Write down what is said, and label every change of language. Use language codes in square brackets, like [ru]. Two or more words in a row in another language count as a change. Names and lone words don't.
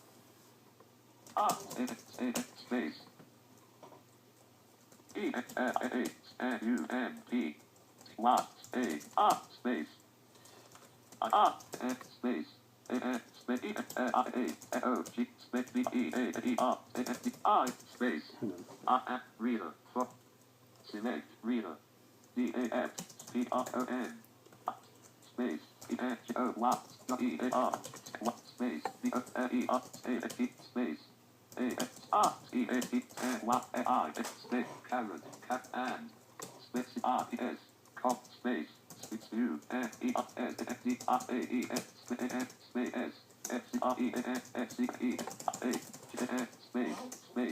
[en] Space. E-U-N-T. What? Space. Space. Space. Reader. Select. Reader. D-A-F-P-R-O-N. Space. E-H-O-W. E-A-R. Space. D-O-E-R. Space. A-S-R-E-A-T-N-Y-A-I. Space. Carrot. Cat and. Space. R-E-S. Cop. Space. Space. U-N-E-R-S-D-R-A-E-S. Space. Space. F-C-R-E-N-F-C-E-A. Space. Space.